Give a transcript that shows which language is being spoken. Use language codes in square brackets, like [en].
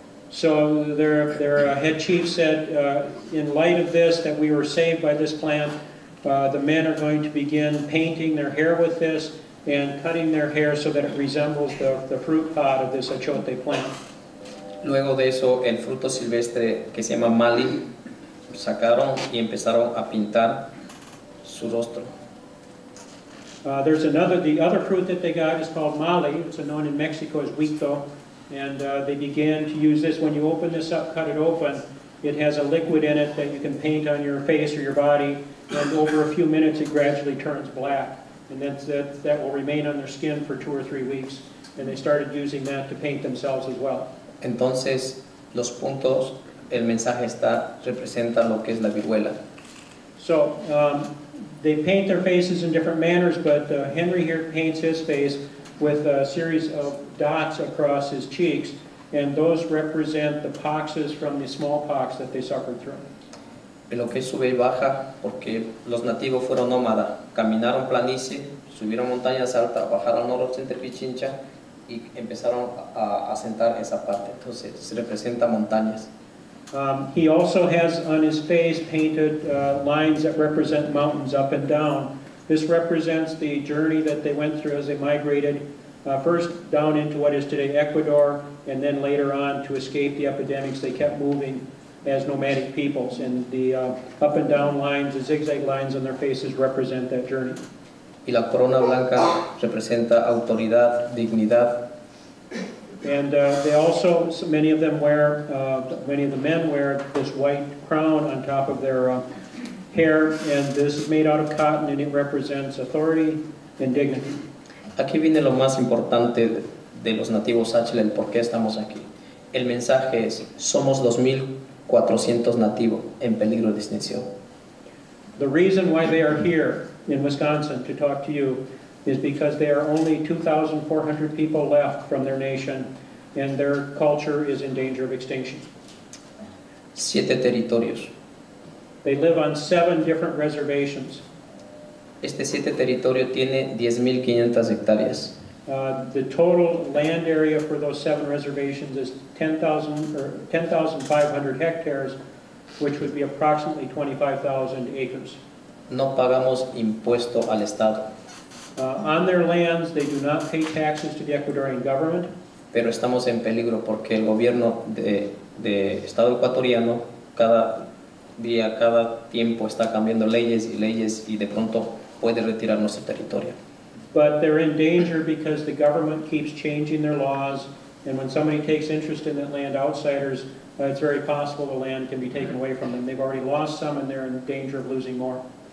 [en] So their head chief said, in light of this, that we were saved by this plant, the men are going to begin painting their hair with this and cutting their hair so that it resembles the fruit pod of this achote plant. [es] Luego de eso, el fruto silvestre que se llama mali, sacaron y empezaron a pintar su rostro. [en] The other fruit that they got is called mali. It's known in Mexico as huito. And they began to use this. When you open this up, cut it open, it has a liquid in it that you can paint on your face or your body. And over a few minutes, it gradually turns black. And that will remain on their skin for 2 or 3 weeks. And they started using that to paint themselves as well. [es] Entonces, los puntos, el mensaje representa lo que es la viruela. [en] So they paint their faces in different manners, but Hennry here paints his face with a series of dots across his cheeks, and those represent the poxes from the smallpox that they suffered through. [es] Lo que sube y baja, porque los nativos fueron nómadas, caminaron planicie, subieron montañas altas, bajaron Noros entre Pichincha y empezaron a asentar esa parte. Entonces se representa montañas. [en] He also has on his face painted lines that represent mountains up and down. This represents the journey that they went through as they migrated first down into what is today Ecuador, and then later on to escape the epidemics. They kept moving as nomadic peoples, and the up and down lines, the zigzag lines on their faces represent that journey. [es] Y la corona blanca representa autoridad, dignidad. [en] And they also, many of the men wear this white crown on top of their hair, and this is made out of cotton, and it represents authority and dignity. [es] Aquí viene lo más importante de los nativos Tsachilas, el por qué estamos aquí. El mensaje es, somos 2,400 nativos en peligro de extinción. [en] The reason why they are here in Wisconsin to talk to you is because there are only 2,400 people left from their nation, and their culture is in danger of extinction. [es] 7 territorios. [en] They live on 7 different reservations. [es] Este 7 territorio tiene 10,500 hectáreas. [en] The total land area for those 7 reservations is 10,500 hectares, which would be approximately 25,000 acres. [es] No pagamos impuesto al Estado. [en] On their lands, they do not pay taxes to the Ecuadorian government. [es] Pero estamos en peligro porque el gobierno de Estado ecuatoriano cada día, cada tiempo está cambiando leyes y de pronto puede retirar nuestro territorio. [en] But they're in danger because the government keeps changing their laws, and when somebody takes interest in that land, outsiders, it's very possible the land can be taken away from them. They've already lost some, and they're in danger of losing more.